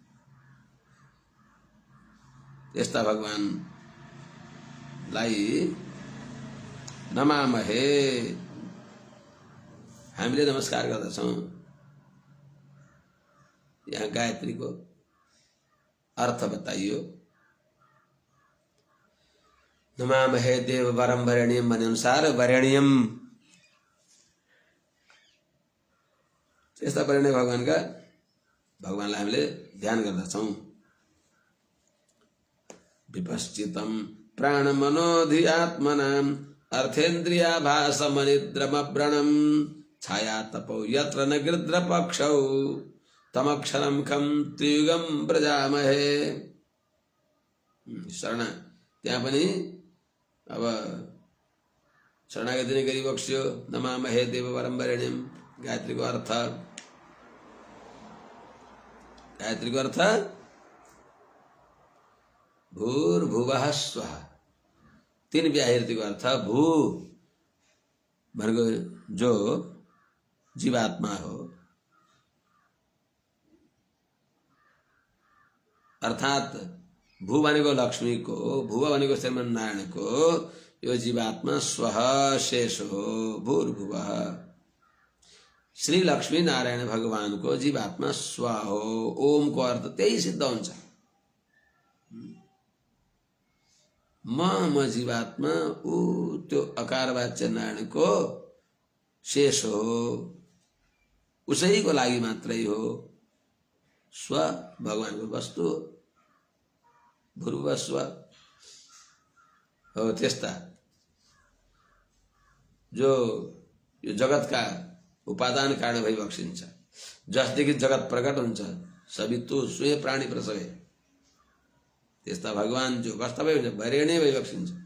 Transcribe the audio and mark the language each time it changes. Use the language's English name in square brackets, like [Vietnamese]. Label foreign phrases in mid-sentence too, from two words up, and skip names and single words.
[Nepali] यस्ता भगवानलाई नमामहे, हामीले नमस्कार गर्दछौँ। यहाँ गायत्रीको अर्थ बताइयो। [Sanskrit] नमामहे देव वरम वरेण्यम [Nepali] भने अनुसार वरेण्यम, यस्ता वरेण्य भगवानलाई हामीले ध्यान गर्दछौँ। [Sanskrit] विपश्चितम प्राण मनोधियात्मनाम अर्थेन्द्रियाभासमनिद्रमव्रणम छाया तपो यत्र न गृध्र पक्षौ तमक्षरम खम त्रियुगम व्रजामहे। [Nepali] शरण त्यहाँ पनि अब शरणागति नै गरिबक्स्यो। [Sanskrit] नमामहे देव वरम वरेण्यम, [Nepali] गायत्रीको अर्थ गायत्रीको अर्थ [Sanskrit] भूर्भुवः स्वः। [Nepali] तीन व्याहृतिको अर्थ भू भनेको जो जीवात्मा हो, अर्थात भू भनेको लक्ष्मीको, भुव भनेको श्रीमन्नारायणको, यो जीवात्मा स्वः शेष हो। भूर्भुवः श्री लक्ष्मी नारायण भगवानको जीवात्मा स्व हो। ओम को अर्थ त्यही सिद्ध हुन्छ। म जीवात्मा, ऊ त्यो अकारवाच्य नारायणको शेष हो, उसैको लागि मात्रै हो। स्व भगवानको वस्तु हो, भूर्भुवः स्व हो। त्यस्ता जो यो जगतका उपादान कारण भई बक्सिन्छ, जसदेखि जगत प्रकट हुन्छ, [Sanskrit] सवितु स्वयं प्राणी प्रसवे, [Nepali] त्यस्ता भगवान जो कस्ता भई हुन्छ, वरेण्य भई बक्सिन्छ।